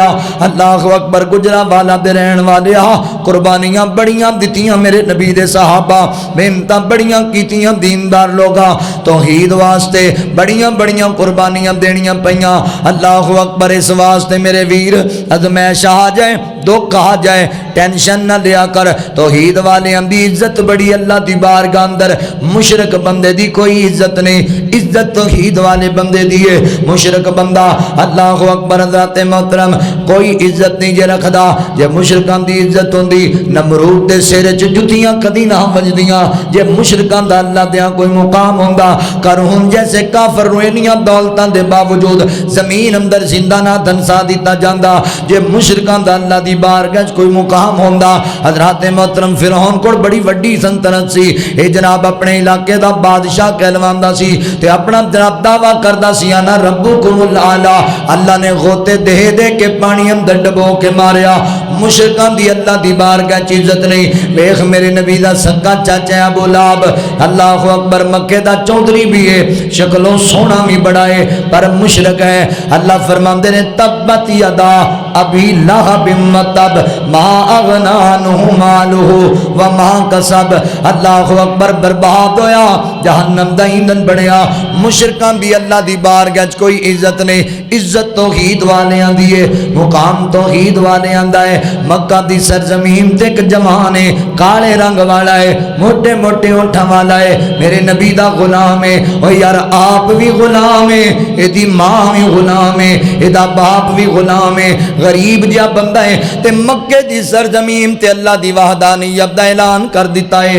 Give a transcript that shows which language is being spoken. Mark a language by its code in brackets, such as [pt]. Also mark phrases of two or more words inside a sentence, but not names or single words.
[pa] اللہ اکبر، گجرا والا دے رہن والے قربانیاں بڑیاں دتیاں میرے نبی دے صحابہ، محنتاں بڑیاں کیتیاں دیندار لوگاں، توحید واسطے بڑیاں بڑیاں قربانیاں دینیاں پیاں۔ اللہ اکبر، اس واسطے میرے ویر ازمائش آ جائے، دکھ آ جائے، ٹینشن نہ لیا کر، توحید والے دی عزت بڑی اللہ دی بارگاہ اندر، مشرک بندے دی کوئی عزت نہیں، عزت توحید والے بندے دی ہے۔ مشرک بندہ اللہ اکبر ذات محترم کوئی عزت نہیں جے رکھدا، جے مشرکاں دی عزت ہوندی نمرود دے سر وچ جتیاں کدی نہ وجدیاں، جے مشرکاں دا اللہ دیاں کوئی مقام ہوندا، کرون جیسے کافر نو انیاں دولتاں دے باوجود زمین اندر زندہ نہ دھنسا دیتا جاندا، جے مشرکاں دا اللہ دی بارگاہ وچ کوئی مقام ہوندا۔ حضرات محترم فرعون کول بڑی وڈی سلطنت سی، اے جناب اپنے علاقے دا بادشاہ کہلواندا سی تے اپنا جناب دعویٰ کردا سی [ar] انا ربکم الاعلی، [pa] اللہ نے غوطے دے دے کے پانی اندر ڈبو کے ماریا۔ مشرکاں دی اللہ دی بارگاہ وچ عزت نہیں۔ ویکھ میرے نبی دا سکا چاچا ابو لہب اللہ اکبر مکے دا چودھری بھی ہے، شکلوں سونا بھی بڑا ہے پر مشرک ہے۔ اللہ فرماندے نے [ar] تبت یدا ابی لہب متب ما اغنا عنہ مالہ وما کسب، [pa] اللہ اکبر برباد ہویا، جہنم دا ایندھن بنیا۔ مشرکاں دی اللہ دی بارگاہ وچ کوئی عزت نہیں، عزت توحید والیاں دی ہے، مقام توحید والیاں دا ہے۔ مکہ دی سرزمین تے ایک جوان ہے، کالے رنگ والا ہے، موٹے موٹے ہونٹاں والا ہے، میرے نبی دا غلام ہے۔ او یار آپ بھی غلام ہے، ایدی ماں بھی غلام ہے، ایدا باپ بھی غلام ہے، غریب جا بندہ ہے تے مکے دی سرزمین تے اللہ دی وحدانیت دا اعلان کر دیتا ہے۔